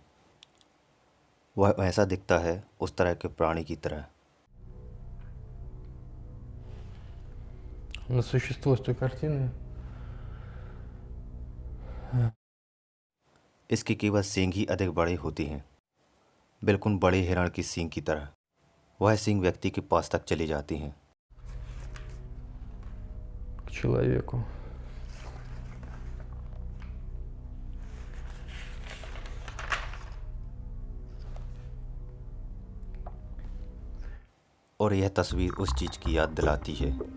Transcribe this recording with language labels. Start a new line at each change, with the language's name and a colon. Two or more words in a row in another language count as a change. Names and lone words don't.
Hindi: वह ऐसा दिखता है उस तरह के प्राणी की तरह।
Russian: На существо с той картины.
Hindi: इसके केवल सींग ही अधिक बड़े होती हैं, बिल्कुल बड़े हिरण की सींग की तरह। वह सींग व्यक्ति के पास तक चली जाती हैं।
Russian: К человеку.
Hindi: और यह तस्वीर उस चीज़ की याद दिलाती है।